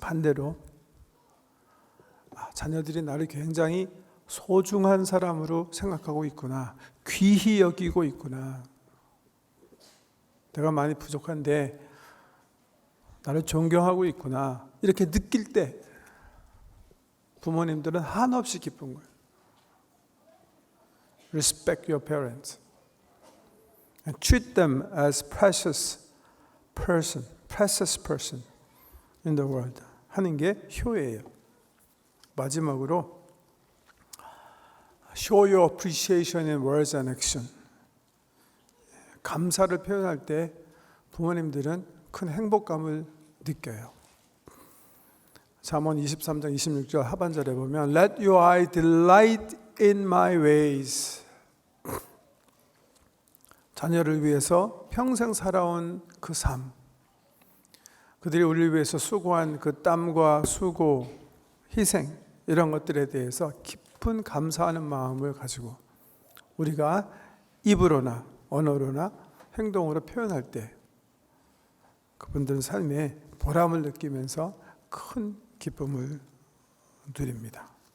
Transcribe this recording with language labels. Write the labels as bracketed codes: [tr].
[ko] 반대로 자녀들이 나를 굉장히 소중한 사람으로 생각하고 있구나, 귀히 여기고 있구나, 내가 많이 부족한데 나를 존경하고 있구나, 이렇게 느낄 때 부모님들은 한없이 기쁜 거예요. [en] Respect your parents and treat them as precious person in the world [ko] 하는 게 효예요. 마지막으로 [en] show your appreciation in words and action. [ko] 감사를 표현할 때 부모님들은 큰 행복감을 느껴요. 잠언 23장 26절 하반절에 보면 [en] Let your eye delight in my ways. [ko] 자녀를 위해서 평생 살아온 그 삶, 그들이 우리를 위해서 수고한 그 땀과 수고, 희생 이런 것들에 대해서 깊은 감사하는 마음을 가지고 우리가 입으로나 언어로나 행동으로 표현할 때 그분들은 삶에 보람을 느끼면서 큰 기쁨을 누립니다.